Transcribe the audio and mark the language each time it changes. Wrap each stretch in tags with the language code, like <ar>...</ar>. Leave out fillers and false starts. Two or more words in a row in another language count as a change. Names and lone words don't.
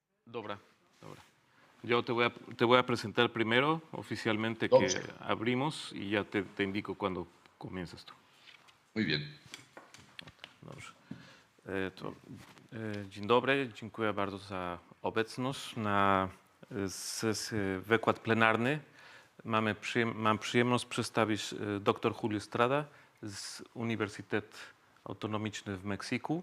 <pl>Dobra, dobra.</pl> <es>Yo te voy a presentar primero oficialmente</es> <pl>Dobrze.</pl> <es>que abrimos y ya te indico cuando comienzas tú. Muy bien.</es> <pl>Dobrze. Dzień dobry, dziękuję bardzo za obecność na wykład plenarny. Mam przyjemność przedstawić dr Julio Estrada z Uniwersytetu Autonomiczny w Meksyku.</pl>